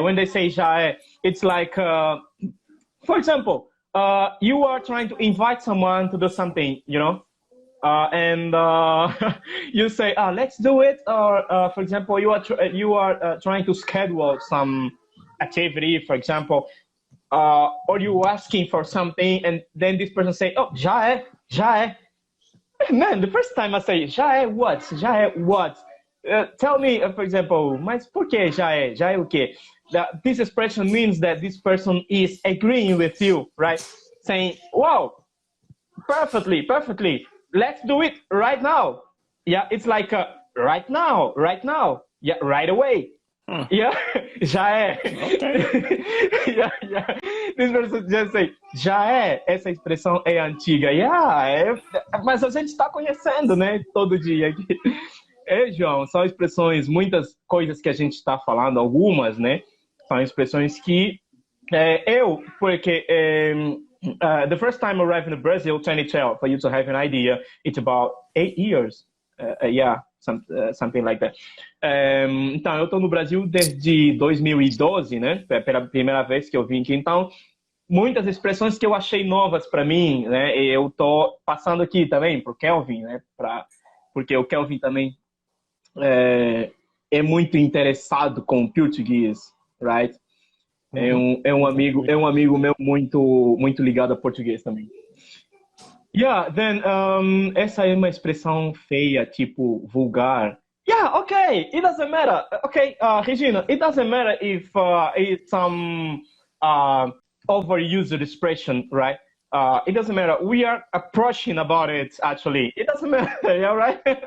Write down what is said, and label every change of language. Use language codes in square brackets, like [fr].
[en] When they say já é, it's like, for example, you are trying to invite someone to do something, you know, and you say, let's do it. Or, for example, you are trying to schedule some activity, for example, or you asking for something, and then this person say, oh, já é, já é. Man, the first time I say já é what? [pt] Já é what? [en] Tell me, for example, [pt] mas por que já é? Já é o quê? [en] This expression means that this person is agreeing with you, right? Saying, wow, perfectly, perfectly. Let's do it right now. Yeah, it's like right now, right now. Yeah, right away. Yeah, já é. Okay. Yeah, yeah. This person just say, já é. [pt] Essa expressão é antiga. Yeah, mas a gente está conhecendo, né? Todo dia aqui. João, são expressões, muitas coisas que a gente está falando, algumas, né? São expressões que porque [en] the first time I arrived in Brazil, 2012, for you to have an idea, it's about 8 years. Yeah, something like that. [pt] Então, eu estou no Brasil desde 2012, né? Pela primeira vez que eu vim aqui. Então, muitas expressões que eu achei novas para mim, né? E eu tô passando aqui também pro Kelvin, né? Porque o Kelvin também é muito interessado com português, right? É um amigo meu muito ligado a português também. Yeah, then essa é uma expressão feia, tipo vulgar. [en] Yeah, okay, it doesn't matter. Okay, Regina, it doesn't matter if it's some overused expression, right? It doesn't matter. We are approaching about it, actually. It doesn't matter, yeah, right?